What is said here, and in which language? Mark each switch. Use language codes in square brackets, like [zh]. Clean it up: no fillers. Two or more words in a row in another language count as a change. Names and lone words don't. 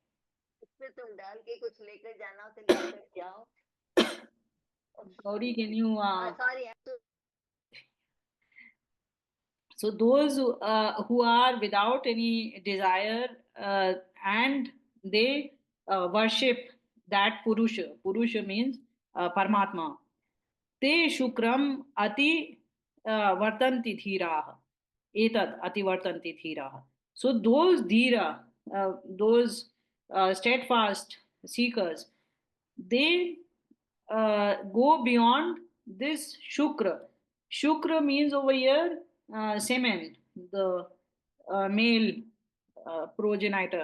[en] Gauri, can you? So those who are without any desire and they worship that Purusha. Purusha means Paramatma. [sa] Te shukram ati vartanti dhiraha. Etad ati vartanti dhiraha. [en] So those dhira, those steadfast seekers, they go beyond this shukra. Shukra means over here semen, the male progenitor.